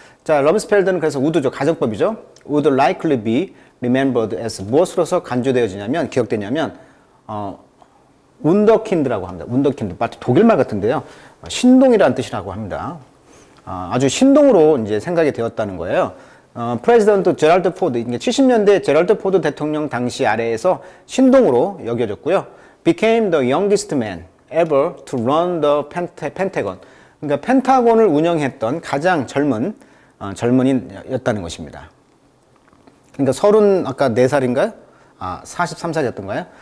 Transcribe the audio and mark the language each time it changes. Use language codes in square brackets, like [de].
[ko] 자, 럼스펠드는 그래서 우드죠. 가정법이죠. [en] would likely be remembered as [ko] 무엇으로서 간주되어지냐면, 기억되냐면, 운더킨드라고 합니다. 운더킨드. 마치 독일말 같은데요. 신동이라는 뜻이라고 합니다. 아주 신동으로 이제 생각이 되었다는 거예요. 프레지던트 제럴드 포드, 70년대 제럴드 포드 대통령 당시 아래에서 신동으로 여겨졌고요. [en] became the youngest man ever to run the Pentagon. [ko] 그러니까 펜타곤을 운영했던 가장 젊은이였다는 것입니다. 그러니까 34살인가요? 43살이었던가요?